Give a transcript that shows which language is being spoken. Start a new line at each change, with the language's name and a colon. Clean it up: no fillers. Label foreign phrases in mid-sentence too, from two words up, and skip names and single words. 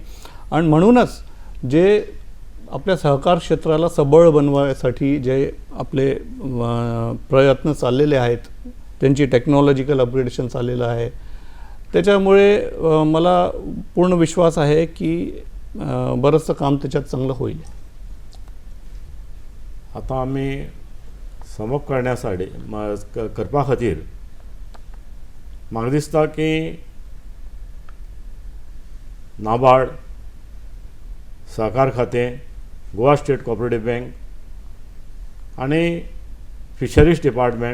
Marathi: आणि म्हणूनच जे आपल्या सहकार क्षेत्राला सबळ बनवायसाठी जे आपले प्रयत्न चाललेले आहेत त्यांची टेक्नॉलॉजिकल अपग्रेडेशन चाललेलं आहे त्याच्यामुळे मला पूर्ण विश्वास आहे की बरंचसं काम त्याच्यात चांगलं होईल.
Konkani: आता आम्ही समप करण्यासाठी करपा खातीर म्हाका दिसता की नाबार्ड सहकार खातें गोवा स्टेट कॉपरेटीव बँक आणि
English: fisheries department